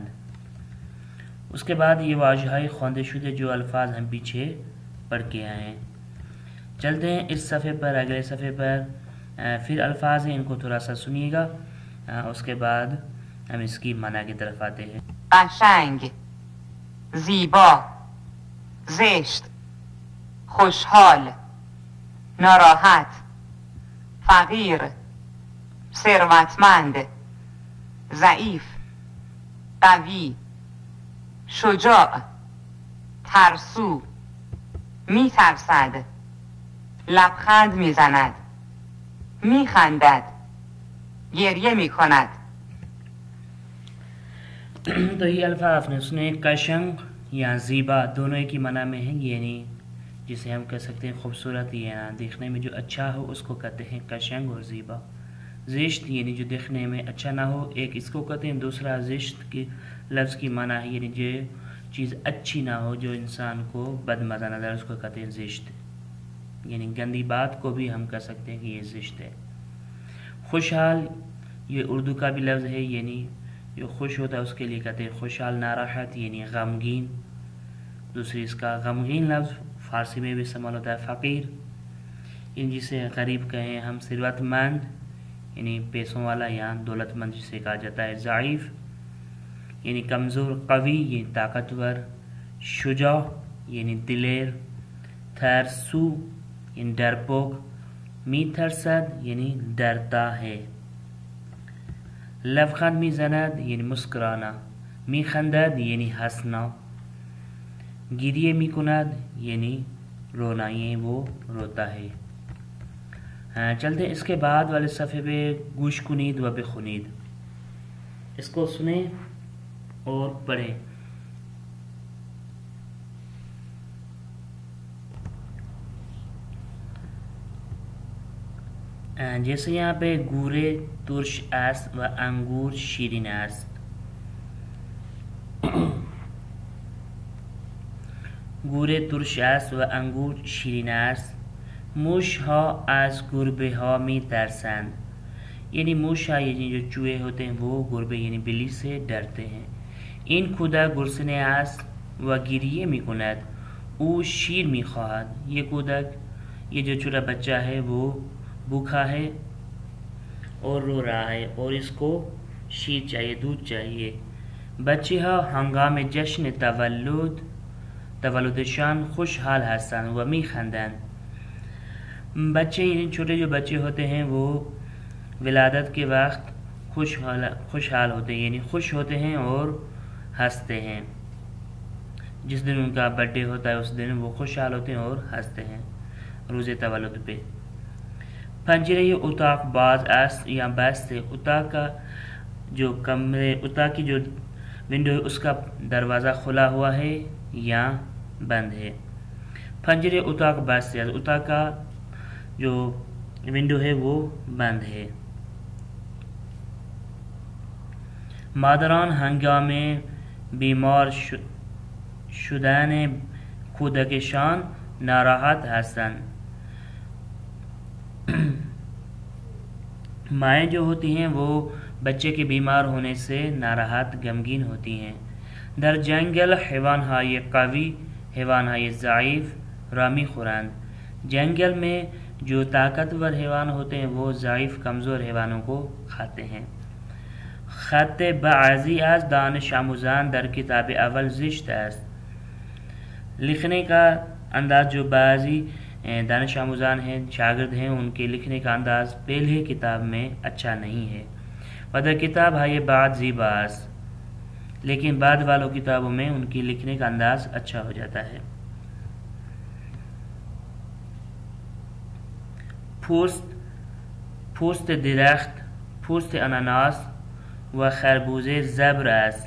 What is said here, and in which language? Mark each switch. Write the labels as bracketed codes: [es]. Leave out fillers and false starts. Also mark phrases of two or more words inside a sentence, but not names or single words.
[ur] اس کے بعد یہ [fa] واژہائے خواندے شدہ [ur] جو الفاظ ہم پیچھے پڑھ کے آئے ہیں۔ چلتے ہیں اس صفحے پر، اگلے صفحے پر پھر الفاظ ہیں، ان کو تھوڑا سا سنیے گا، اس کے بعد ہم اس کی معنی کی طرف آتے ہیں۔ [fa] قشنگ، زیبا، زشت، خوشحال، ناراحت، فقیر، ثروتمند، ضعیف، قوی، شجاع، ترسو، میترسد، لبخند میزند، میخندد، گریه میکند. [ur] تو یہ الفاظ آپ نے سنے، کشنگ یا زیبا دونوں ایک ہی معنی میں ہیں، یعنی جسے ہم کہہ سکتے ہیں خوبصورت یا دیکھنے میں جو اچھا ہو اس کو کہتے ہیں کشنگ اور زیبا۔ زشت یعنی جو دیکھنے میں اچھا نہ ہو، ایک اس کو کہتے ہیں، دوسرا زشت کی لفظ کی معنی ہے یعنی جو چیز اچھی نہ ہو، جو انسان کو بد مزہ نظر، اس کو کہتے ہیں زشت۔ یعنی گندی بات کو بھی ہم کہہ سکتے ہیں کہ یہ زشت ہے۔ خوشحال یہ اردو کا بھی لفظ ہے، یعنی جو خوش ہوتا ہے اس کے لیے کہتے ہیں خوشحال۔ ناراحت یعنی غمگین، دوسری اس کا غمگین لفظ فارسی میں بھی استعمال ہوتا ہے فقیر، یعنی جسے غریب کہیں ہم۔ ثروت مند یعنی پیسوں والا یا دولت مند جسے کہا جاتا ہے۔ ضعیف یعنی کمزور۔ قوی یعنی طاقتور۔ شجاع یعنی دلیر۔ ترسو یعنی ڈرپوک۔ میترسد یعنی ڈرتا ہے۔ [fa] لبخند میزند [ur] یعنی مسکرانا۔ میخندد یعنی ہنسنا۔ [fa] گریه میکند [ur] یعنی رونا، یہ وہ روتا ہے۔ چلتے ہیں اس کے بعد والے صفحے پہ، [fa] گوش کنید و بخونید، [ur] اس کو سنیں اور پڑھیں۔ جیسے یہاں پہ [fa] گورے ترش است و انگور شیرین است۔ گوره ترش است و انگور شیرین است. موش ها از گربه ها می ترسند. [ur] یعنی [fa] موش ها [ur] یعنی جو چوہے ہوتے ہیں وہ گربے یعنی بلی سے ڈرتے ہیں۔ [fa] این کودک گرسنه است و گریه می کند. او شیر می خواهد. [ur] یہ کودک، یہ جو چھوٹا بچہ ہے وہ بھوکا ہے اور رو رہا ہے اور اس کو شیر چاہیے، دودھ چاہیے۔ [fa] بچه ها هنگام جشن تولدشان خوشحال هستند و میخندند. [ur] بچے یعنی چھوٹے جو بچے ہوتے ہیں وہ ولادت کے وقت خوشحال ہوتے ہیں، یعنی خوش ہوتے ہیں اور ہنستے ہیں۔ جس دن ان کا برتھ ڈے ہوتا ہے اس دن وہ خوشحال ہوتے ہیں اور ہنستے ہیں [fa] روز تولد [ur] پہ۔ [fa] پنجرے اتاق باز است یا بست [ur] ہے۔ اتاق کا جو کمرے، اتاق کی جو ونڈو ہے اس کا دروازہ کھلا ہوا ہے یا بند ہے۔ [fa] پنجرے اتاق بست [ur] ہے، اتاق کا جو ونڈو ہے وہ بند ہے۔ [fa] مادران ہنگام بیمار شدن کودکشان ناراحت هستند. [ur] مائیں جو ہوتی ہیں وہ بچے کے بیمار ہونے سے ناراحت غمگین ہوتی ہیں۔ [fa] در جنگل حیوانهای قوی حیوانهای ضعیف رامی خورند. [ur] جنگل میں جو طاقتور حیوان ہوتے ہیں وہ ضعیف کمزور حیوانوں کو کھاتے ہیں۔ [fa] خط بعضی از دانش آموزان در کتاب اول زشت است. [ur] لکھنے کا انداز جو بعضی [fa] دانش آموزان [ur] ہیں، شاگرد ہیں، ان کے لکھنے کا انداز پہلے کتاب میں اچھا نہیں ہے۔ [fa] و در کتاب های بعد زیبا است، [ur] لیکن بعد والوں کتابوں میں ان کی لکھنے کا انداز اچھا ہو جاتا ہے۔ [fa] پوست درخت، پوست اناناس و خربوزه زبر است.